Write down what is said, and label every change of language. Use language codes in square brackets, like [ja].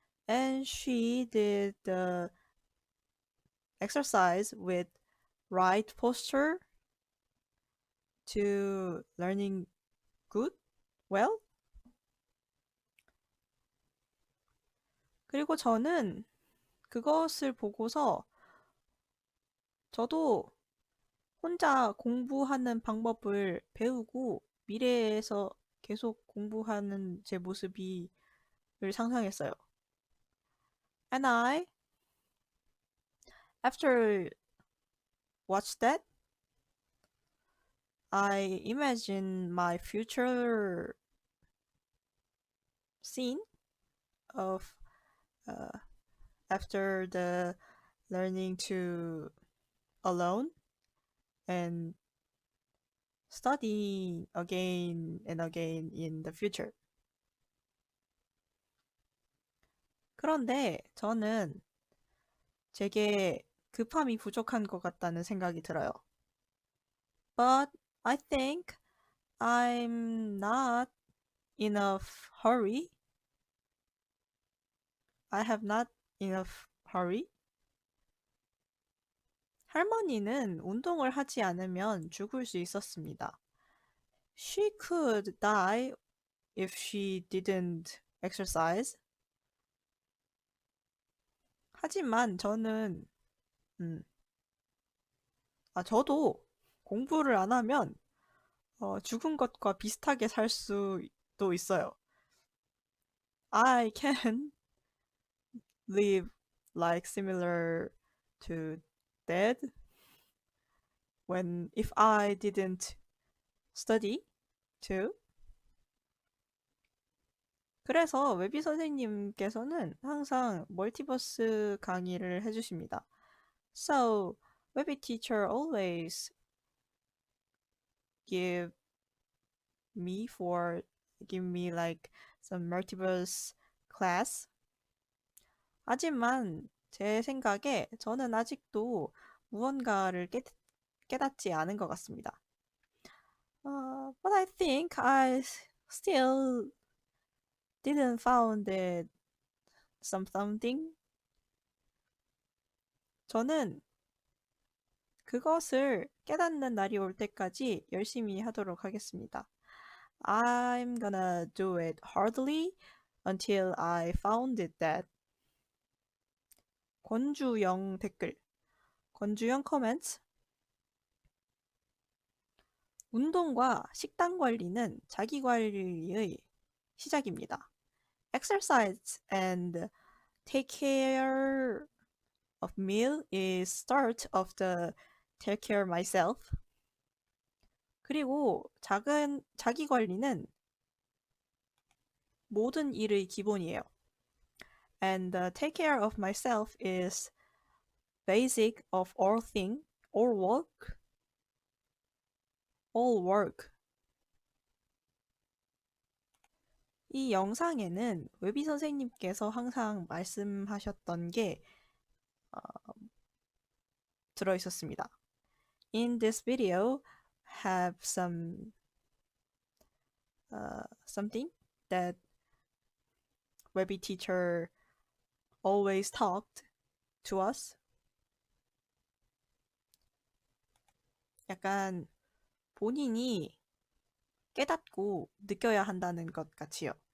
[en] And she did the exercise with right posture to learning good, well. [ko] 그리고 저는 그것을 보고서 저도 혼자 공부하는 방법을 배우고 미래에서 계속 공부하는 제 모습을 상상했어요. [en] And after watch that, I imagine my future scene of uh, after the learning to alone and study again and again in the future. [ko] 그런데 저는 제게 급함이 부족한 것 같다는 생각이 들어요. [en] But I think I'm not in a hurry. I have not enough hurry. [ko] 할머니는 운동을 하지 않으면 죽을 수 있었습니다. [en] She could die if she didn't exercise. [ko] 하지만 음, 저도 공부를 안 하면 죽은 것과 비슷하게 살 수도 있어요. [en] I can live like similar to dead when if I didn't study too. [ko] 그래서 웨비 선생님께서는 항상 멀티버스 강의를 해주십니다. [en] So, 웨비 teacher always give give me like some multiverse class. [ko] 하지만 제 생각에 저는 아직도 무언가를 깨닫지 않은 것 같습니다. [en] But I think I still didn't found it something. [ko] 저는 그것을 깨닫는 날이 올 때까지 열심히 하도록 하겠습니다. [en] I'm gonna do it hardly until I found it that. [ko] 권주영 댓글. [en] 권주영 comments. [ko] 운동과 식단 관리는 자기 관리의 시작입니다. [en] Exercise and take care of meal is start of the take care myself. [ko] 그리고 자기 관리는 모든 일의 기본이에요. [en] And take care of myself is basic of all thing, all work, all work. [ko] 이 영상에는 웨비 선생님께서 항상 말씀하셨던 게 들어 있었습니다. [en] In this video, have something that Webby teacher always talked to us. [ko] 약간 본인이 깨닫고 느껴야 한다는 것 같이요.